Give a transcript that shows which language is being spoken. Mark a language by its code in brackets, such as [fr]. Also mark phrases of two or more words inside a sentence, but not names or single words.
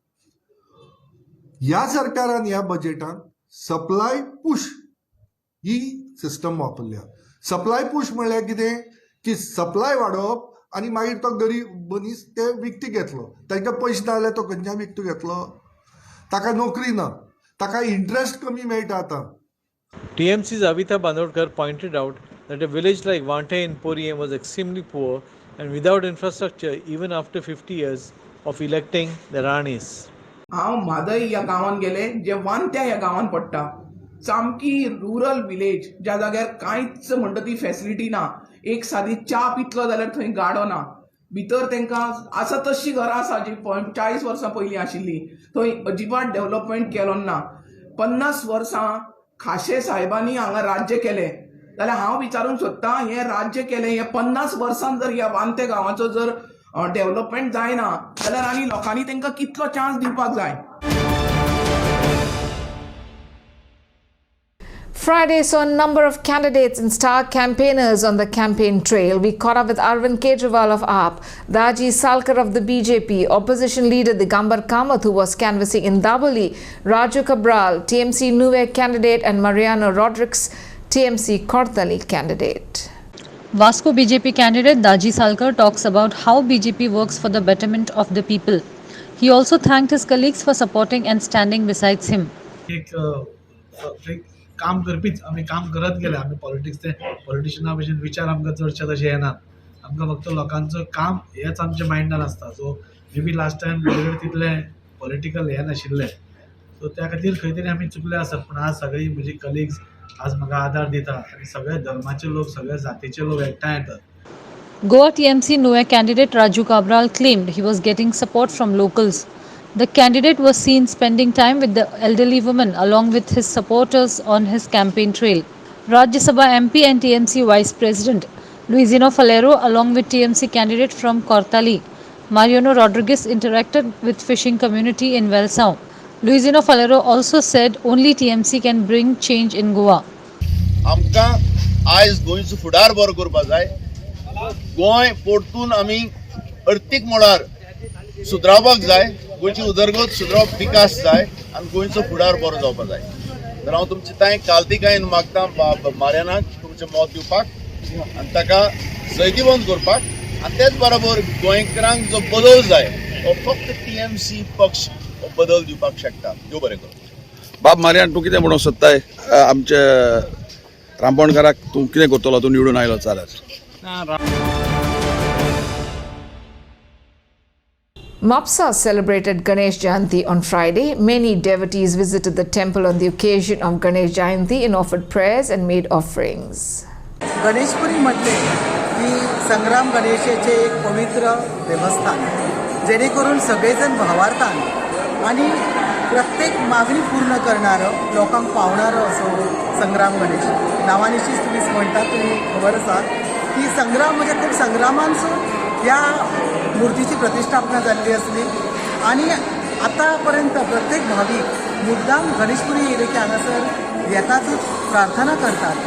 [kok] ह्या सरकारान ह्या बजेटान [en] supply push [kok] ही सिस्टम वापरल्या. [en] supply push [kok] म्हळ्यार कितें की सप्लाय वाडोवप आनी मागीर तो गरीब मनीस ते विकती घेतलो ताका पयशे ना जाल्यार तो खंयच्यान विकतो घेतलो ताका नोकरी ना ताका इंट्रस्ट कमी मेळटा आतां. [en] TMC's Avita Bandodkar pointed out that a village like Vante in Poriem was extremely poor and without infrastructure even after 50 years of electing the Ranis. [kok] हांव म्हादय ह्या गांवांत गेले जे वांत्या ह्या गांवांत पडटा सामकी [en] rural village [kok] ज्या जाग्यार कांयच म्हणटा ती फॅसिलिटी ना एक सादी च्या पितलो जाल्यार थंय गाडो ना भितर तांकां आसा तशी घरां आसा जी 40 वर्सां पयलीं आशिल्ली थंय अजिबात डेव्हलपमेंट केलो ना. 50 वर्सां खाशे साहेबांनी हांगा राज्य केलें जाल्यार हांव विचारूंक सोदतां हें राज्य केलें हे 50 वर्सांत जर ह्या वांते गांवाचो जर डेव्हलपमेंट जायना जाल्यार आनी लोकांनी तांकां कितलो चान्स दिवपाक जाय. [en] Friday saw a number of candidates and star campaigners on the campaign trail. We caught up with Arvind Kejriwal of AAP, Daji Salkar of the BJP, opposition leader Digambar Kamath, who was canvassing in Daboli, Raju Cabral, TMC Nuve candidate, and Mariano Rodriguez, TMC Korthali candidate. Vasco BJP candidate Daji Salkar talks about how BJP works for the betterment of the people. He also thanked his colleagues for supporting and standing beside him. [kok] काम करपीच आमी काम करत गेले आमी पॉलिटिशियना भशेन विचार आमकां चडशे तशे येनात आमकां फक्त लोकांचो काम हेच आमच्या मायंडान आसता. सो मे बी लास्ट टायम म्हजे तितलें पॉलिटिकल हें नाशिल्लें सो त्या खातीर खंय तरी आमी चुकले आसात पूण आज सगळीं म्हजी कलिग्स आज म्हाका आदार दिता आनी सगळे धर्माचे लोक सगळे जातीचे लोक एकठांय येतात. [en] Goa TMC Noe candidate Raju Cabral claimed he was getting support from locals. The candidate was seen spending time with the elderly woman along with his supporters on his campaign trail. Rajya Sabha MP and TMC Vice President Luisino Falero along with TMC candidate from Cortali, Mariano Rodriguez interacted with fishing community in Velsau. Luisino Falero also said only TMC can bring change in Goa. [kok] आमकां आयज गोंयचो फुडार बरो करपाक जाय. गोंय परतून आमी अर्थीक मळार सुदरावपाक जाय. गोंयची उदरगत सुदरावप विकास जाय आनी गोंयचो फुडार बरो जावपाक जाय. तर हांव तुमचे तांय कालतिकायेन मागता मार्यानाक तुमचें मत दिवपाक आनी ताका जैतिवंत करपाक आनी तेच बरोबर गोंयकारांक जो बदल जाय हो फक्त TMC पक्ष हो बदल दिवपाक शकता. देव बरें करूं. बाब मार्यान तूं कितें म्हणूंक सोदताय आमचे रामबणकाराक तूं कितें करतलो तूं निवडून आयलो जाल्यार? [en] Mapsa celebrated Ganesh Chaturthi on Friday. Many devotees visited the temple on the occasion of Ganesh Chaturthi and offered prayers and made offerings. [mr] गणेशपुरी म्हटले की संग्राम गणेशाचे एक पवित्र देवस्थान जेणेकरून सगळेजण भावार्थान आणि प्रत्येक मागणी पूर्ण करणारं लोकांक पावणारं असो संग्राम गणेश नावानिशीच तुम्ही म्हणटात तुम्ही खबर आसा की संग्राम म्हणजे खूप संग्रामांसून ह्या मूर्तीची प्रतिष्ठापना जाल्ली असली आणि आतापर्यंत प्रत्येक भाविक मुद्दाम गणेशपुरी येले की हांगासर येतातूच प्रार्थना करतात.